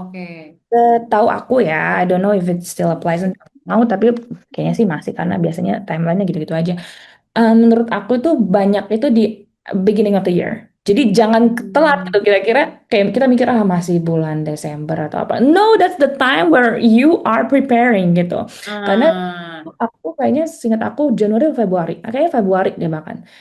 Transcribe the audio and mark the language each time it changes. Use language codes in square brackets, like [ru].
[id] Oke. Tahu aku ya, [en] I don't know if it still applies now, [id] tapi kayaknya sih masih karena biasanya timelinenya gitu-gitu aja. Menurut aku tuh banyak itu di [en] beginning of the year. [id] Jadi jangan telat Hmm. gitu kira-kira kayak kita mikir masih bulan Desember atau apa. [en] No, that's the time where you are preparing [id] gitu. Karena Ah, aku kayaknya seingat aku Januari atau Februari. Kayaknya Februari deh bahkan